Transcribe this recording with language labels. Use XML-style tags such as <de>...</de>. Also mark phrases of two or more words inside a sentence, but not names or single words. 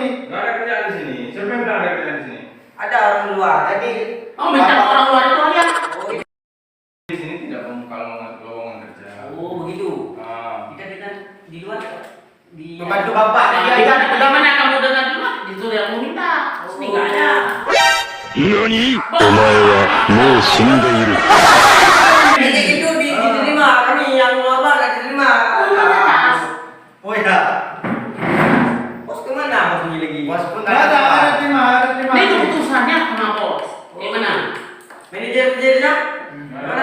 <id>Nggak ada kerjaan di sini. Siapa yang bilang ada kerjaan di sini? ada orang luar. Jadi Oh, minta orang luar itu aja. Di sini tidak membuka lowongan kerja. oh begitu. Ah. Kita di luar di Membantu bapak. Di mana kamu dengar dulu? Disuruh yang mau minta. Ini nggak ada.</id> <ja>何？お前はもう死んでいる。</ja> <id>Jadi itu diterima, kami yang normal nggak diterima. Oh ya. Bos kemana bos ini lagi? Bos pun ada terima. Ini keputusannya sama bos. Gimana? Manajernya? Mana?</id>